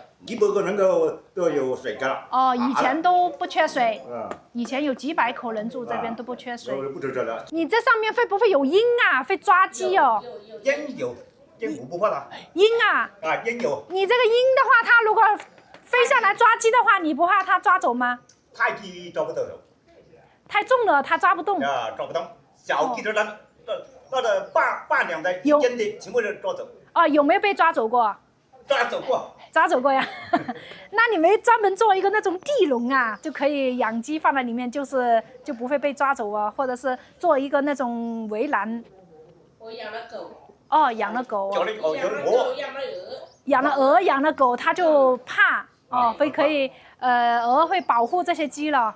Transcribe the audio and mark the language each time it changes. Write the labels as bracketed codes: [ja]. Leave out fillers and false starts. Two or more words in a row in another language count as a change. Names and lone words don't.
[zh] 100 個人都有水乾了。哦，以前都不缺水。以前有幾百口人住這邊都不缺水。不缺水了。你這上面會不會有鷹啊？會抓雞哦？鷹有，鷹我不怕它。鷹啊？鷹有。你這個鷹的話，它如果飛下來抓雞的話，你不怕它抓走嗎？太雞抓不到手。太重了，它抓不動。抓不動。小雞的那半兩的一斤的全部都抓走。有沒有被抓走過？抓走過呀。那你們專門做一個那種地籠啊，就可以養雞放在裡面，就不會被抓走啊，或者是做一個那種圍欄。我養了狗。養了狗。養了鵝。養了鵝，養了狗，它就怕鵝會保護這些雞了。